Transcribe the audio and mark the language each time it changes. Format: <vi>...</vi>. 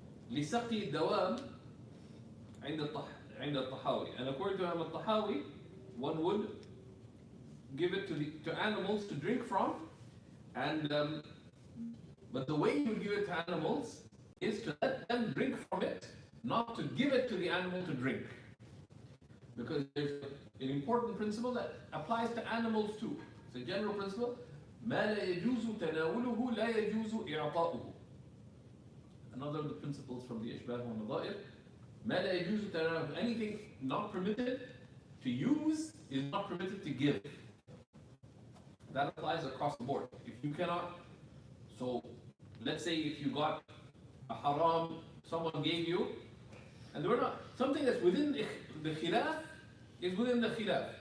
<ar>لسقي الدواب عند الطحاوي.</ar> <en>And according to Imam al-Tahawi, one would give it to animals to drink from, and but the way you give it to animals is to let them drink from it, not to give it to the animal to drink. Because there's an important principle that applies to animals too. It's a general principle.</en> <ar>ما لا يجوز تناوله لا يجوز إعطاؤه.</ar> <en>Another of the principles from the إشباه والنظائر.</en> <ar>ما لا يجوز تناوله.</ar> <en>Anything not permitted to use is not permitted to give. That applies across the board. If you cannot, so let's say if you got a haram, someone gave you, and we're not, something that's within the khilaf is within the khilaf.</en>